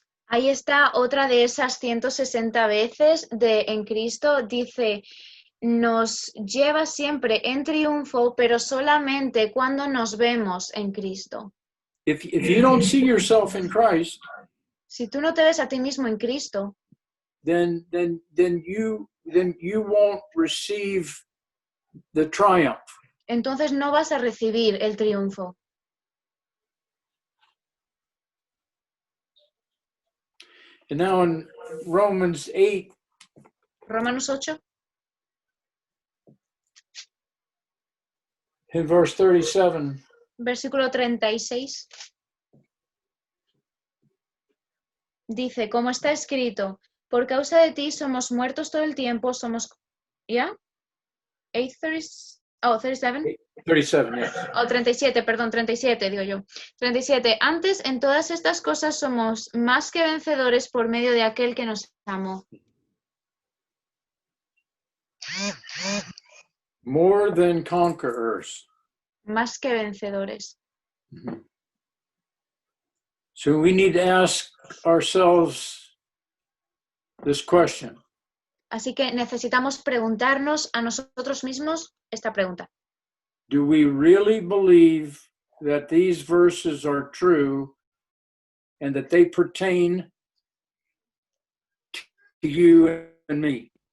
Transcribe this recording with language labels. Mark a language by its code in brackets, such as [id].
[es] Ahí está otra de esas 160 veces de en Cristo, dice, nos lleva siempre en triunfo, pero solamente cuando nos vemos en Cristo. [en] If you don't see yourself in Christ, [es] Si tú no te ves a ti mismo en Cristo, [en] then you won't receive the triumph. [es] entonces no vas a recibir el triunfo. [en] And now in Romans 8, [es] Romanos 8, [en] in verse 37, [es] versículo 36, dice, como está escrito, por causa de ti somos muertos todo el tiempo, somos... ¿Ya? 37? [en] 37, yes. [es] Oh, 37, perdón, 37, digo yo. 37. Antes, en todas estas cosas somos más que vencedores por medio de aquel que nos amó. [en] More than conquerors. [es] Más que vencedores. [en] So we need to ask ourselves this question. [es] Así que necesitamos preguntarnos a nosotros mismos esta pregunta. [en] Do we really believe that these verses are true and that they pertain to you and me?